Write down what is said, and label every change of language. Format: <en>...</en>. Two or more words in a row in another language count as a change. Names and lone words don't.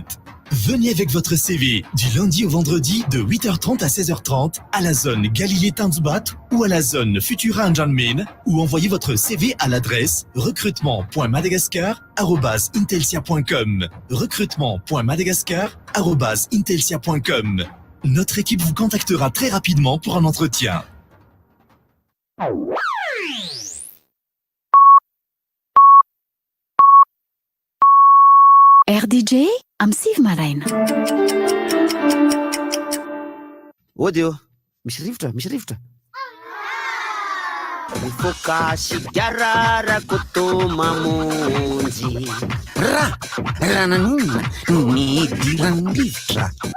<fr>Venez avec votre CV du lundi au vendredi de 8h30 à 16h30 à la zone Galilée Tanzbat ou à la zone Futura Anjanmen ou envoyez votre CV à l'adresse recrutement.madagascar@intelsia.com. recrutement.madagascar@intelsia.com. Notre équipe vous contactera très rapidement pour un entretien.</fr> <mg>RDJ am Sivy Maraina. Ody misy rivotra mifoka sigararako tô mamonjy ranan'olona ny dirany rivotra</mg>